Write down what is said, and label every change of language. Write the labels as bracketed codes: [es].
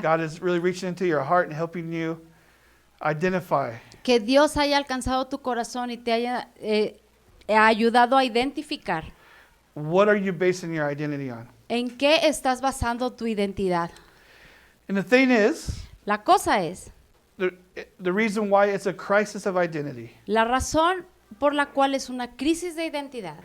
[en] God is really reaching into your heart and helping you identify [es] que Dios haya alcanzado tu corazón y te haya ayudado a identificar [en] what are you basing your identity on. [es] en qué estás basando tu identidad. [en] And the thing is, [es] La cosa es, [en] the reason why it's a crisis of identity, [es] la razón por la cual es una crisis de identidad,